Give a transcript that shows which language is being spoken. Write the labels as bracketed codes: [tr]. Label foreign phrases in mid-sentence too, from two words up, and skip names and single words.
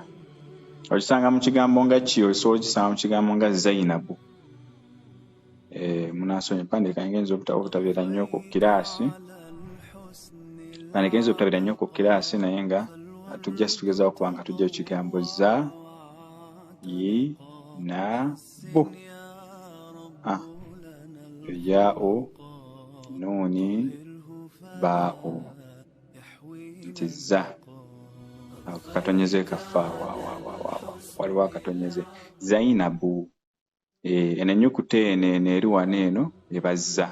[lg] Ogisanga mu kigambo nga ki? Osobola okisanga mu kigambo nga Zainabu. Munansonyi empandiika ng'enza obutabeera nnyo ku kiraasi. Empandiika ng'enza obutabeera nnyo ku kiraasi naye nga tujja situgezaho okuba nga tujja ekigambo za, yi, na, bu. [ar] ياء، نون، باء. [lg] Nti za. Akatonyeze kaffe waliwo akatonyeze. Zainabu. Eno ennyukuta eno eri wano eno ebaza.